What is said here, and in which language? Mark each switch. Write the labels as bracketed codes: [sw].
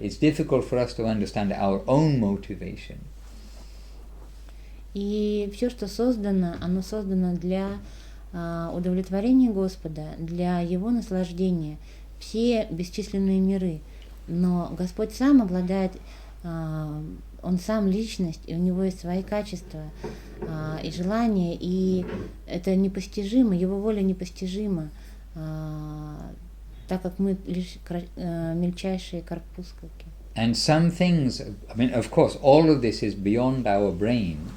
[en] It's difficult for us to understand our own motivation. [ru] И все, что создано, оно создано для удовлетворения Господа, для Его наслаждения, все бесчисленные миры. Но Господь сам обладает, Он сам личность, и у Него есть свои качества и желания, и это непостижимо, Его воля непостижима, так как мы лишь мельчайшие корпускулки. [en] And some things, of course, all of this is beyond our brain.